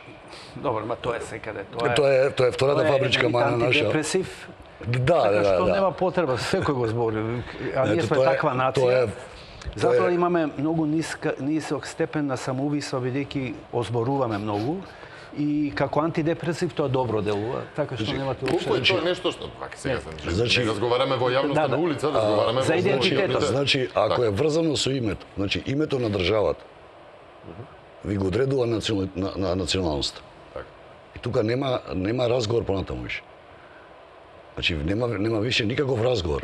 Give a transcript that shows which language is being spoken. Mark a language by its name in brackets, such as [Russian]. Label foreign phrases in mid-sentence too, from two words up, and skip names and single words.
[Macedonian] Добро, ма тоа е секаде. Тоа е втората фабричка мана наша. Антидепресив. Да. Што нема потреба, секој го збори. А ние сме таква нација. Затоа имаме многу нисок степен на самоубиство, бидејќи озборуваме многу и како антидепресив то добро delува, така што немате Колку е уопште. тоа нешто што... Пак сега сам... Значи- не разговараме во јавноста Да, да. на улица, разговараме За во идентитетот. Значи, ако е врзано со името, значи името на државата ви го одредува на националноста. Така. И тука нема разговор понатаму више. Значи нема више никаков разговор.